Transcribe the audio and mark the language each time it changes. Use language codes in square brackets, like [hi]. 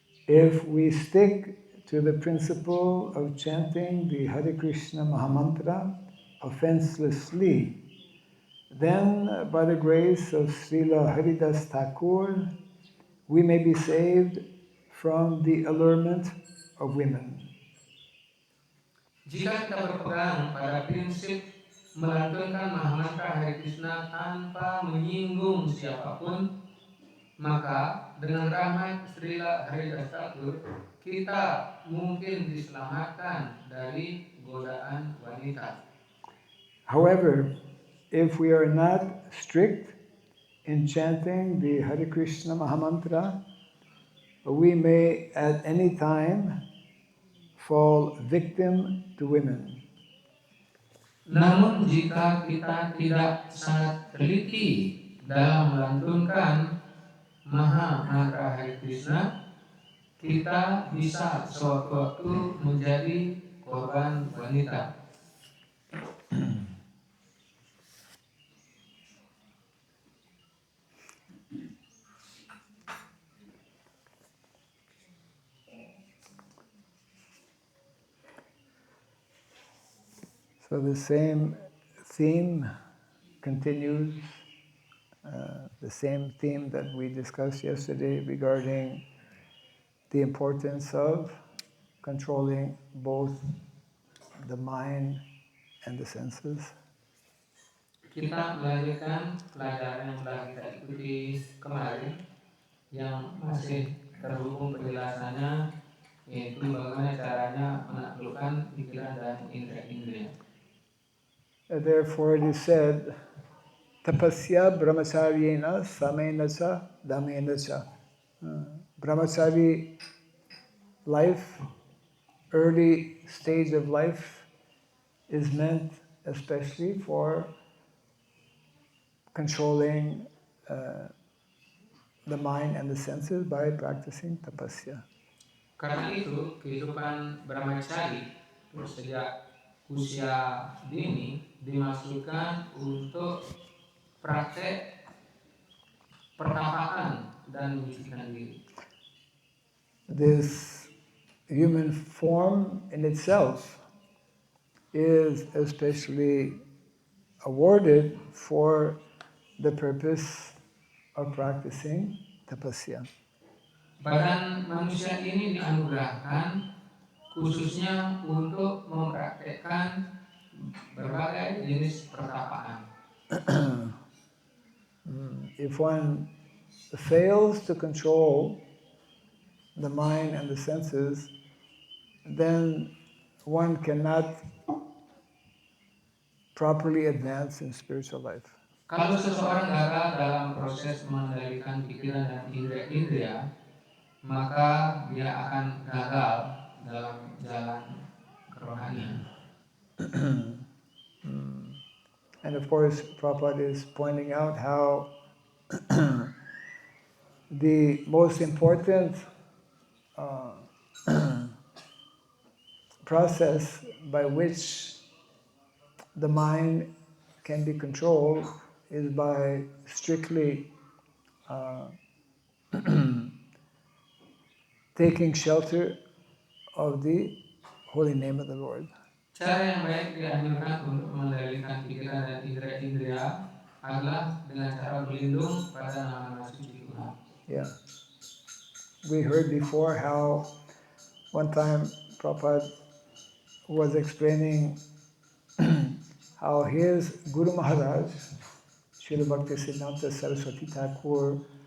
[en] If we stick to the principle of chanting the Hare Krishna Mahamantra offenselessly, then by the grace of Srila Haridas Thakur, we may be saved from the allurement of women. [id] Jika kita berpegang pada prinsip melantunkan Mahamantra Hare Krishna tanpa menyinggung siapapun, maka dengan rahmat Srila Haridas Thakur, kita mungkin diselamatkan dari godaan wanita. [en] However, if we are not strict in chanting the Hare Krishna Mahamantra, we may at any time fall victim to women. [id] Namun jika kita tidak sangat teliti dalam melantunkan Maha Mantra Hare Krishna, kita bisa sewaktu-waktu menjadi korban wanita. [en] So the same theme continues, the same theme that we discussed yesterday regarding the importance of controlling both the mind and the senses. [id] Kita melanjutkan pelajaran yang telah kita ikuti kemarin yang masih terhubung penjelasannya, yaitu bagaimana caranya menaklukkan pikiran dan indera-indera. [en] Therefore it is said, [sa] tapasya brahmacharyena samena cha damena cha. [en] Brahmachari life, early stage of life, is meant especially for controlling the mind and the senses by practicing tapasya. [id] Karena itu, kehidupan brahmachari sejak usia dini dimaksudkan untuk praktek pertapaan dan menyucikan diri. [en] This human form in itself is especially awarded for the purpose of practicing tapasya. [id] Badan manusia ini dianugerahkan khususnya untuk mempraktekkan berbagai jenis pertapaan. [en] If one fails to control the mind and the senses, then one cannot properly advance in spiritual life. [id] Kalau seseorang gagal dalam proses mengendalikan pikiran dan indera-indera, maka dia akan gagal dalam jalan kerohanian. [en] And of course, Prabhupada is pointing out how the most important process by which the mind can be controlled is by strictly taking shelter of the holy name of the Lord. [id] Cara yang baik dianjurkan untuk mengendalikan pikiran dan indera-indera adalah dengan cara berlindung pada nama-nama suci Tuhan. [en] Yeah. We heard before how one time Prabhupada was explaining how his Guru Maharaj, Srila Bhaktisiddhanta Saraswati Thakur,